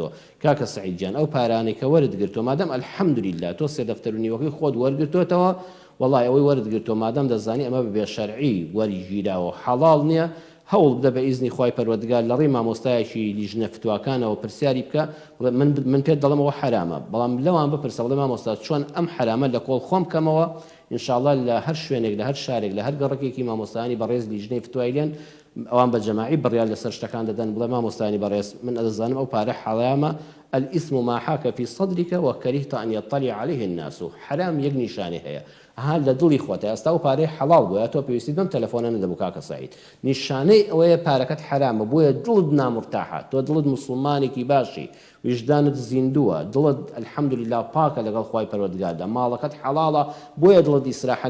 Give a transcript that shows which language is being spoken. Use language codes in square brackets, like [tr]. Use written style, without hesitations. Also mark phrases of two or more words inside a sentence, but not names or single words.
[ckb] کاکە سەعیدجان ئەو پارانەی کە وەرتگرتۆ مادەم ئەلحەمدولیلا تۆ 3 دەفتەرونیوەکەی خۆت وەرگرتوتەوە وڵای ئەوەی وەرتگرتۆ مادەم دەزانی ئەمە بەبێ شەرعی وەریگیراوە حەڵاڵ نییە هەوڵ بدە بە ئیزنی خوای پەروەردگار لە ڕێی مامۆستایەکی لیژنە فتوواکانەوە پرسیاری بکە من پێت دەڵێمەوە حرامە بەڵام لەوان بپرسە بڵێ مامۆستا چۆن ئەم حرامە لە کۆڵ خۆم کەمەوە ئینشاءڵڵا لە هەر شوێنێک لە هەر شارێک لە هەر گەڕێکێکی مامۆستانی بەڕێز لیژنەی فتوایلێن ئەوان بە جەماعی بڕیار لەسەر شتەکان دەدەن بڵێ مامۆستانی بەڕێز من ئەدەزانم ئەو پارە حەڵامە [ar] الاسم ما حاك في صدرك وكرهت أن يطلع عليه الناس. [ckb] حرام یەک نیشانەی هەیە هەر لە دڵی خۆتە ئێستا و پارەی حەڵاڵ بووە تۆ پێویستی بەم تەلەفۆنە نەدەبوو کاکە سەعید نیشانەی ئەوەیە پارەکەت حرامە بۆیە دڵت نامرتاحە تۆ دڵت موسڵمانێکی باشی وجدانت زیندووە دڵت الحەمدولیلا پاکە لەگەڵ خوای پەروەردگاردا ماڵەکەت حەڵاڵە بۆیە دڵت ئیسراحەت